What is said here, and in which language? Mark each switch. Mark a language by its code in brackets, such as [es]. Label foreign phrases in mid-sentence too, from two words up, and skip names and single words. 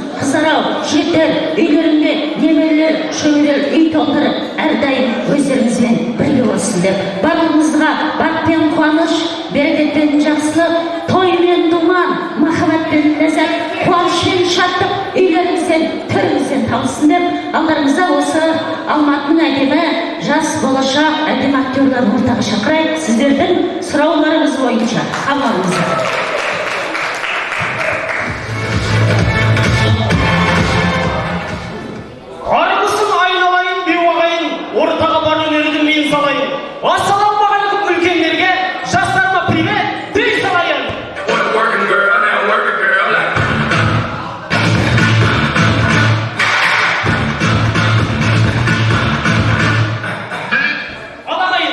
[kk] Қыздар-ау, жігіттер, үйлеріңде немерелер, шөберелер үй толтырып, әрдайым өздеріңізбен бірге болсын деп, барлығыңызға бақ пен қуаныш, берекет пен жақсылық, той мен думан, махаббат пен ләззат, қуаныш пен шаттық үйлеріңізден, төріңізден табылсын деп, алдарыңызда осы Алматының әдемі жас болашақ әдемі актерларын ортаға шақырайық, сіздердің сұрауларыңыз бойынша қабылдаңыздар. Армысың айналайын, беу ағайын, ортаға бар өнерді мен салайын. Ассалаумағалейкум үлкендерге, жастарыма привет, дей салайын. [en] Working girl, now working girl. [kk] Ала